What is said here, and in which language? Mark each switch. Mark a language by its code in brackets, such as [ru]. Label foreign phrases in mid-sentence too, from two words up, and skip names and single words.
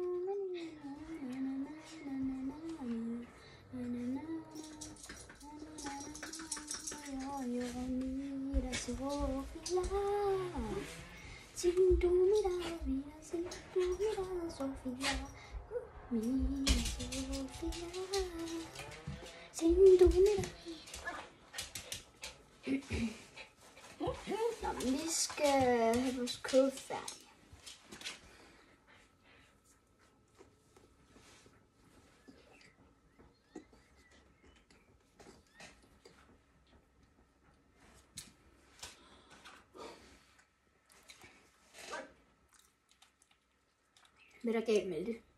[es] mira Sofía, sin tu mirada, mira, sin tu mirada, Sofía, mira Sofía, sin tu mirada. [da] Nå, men vi skal have vores kød færdig. Hvad er der galt med det?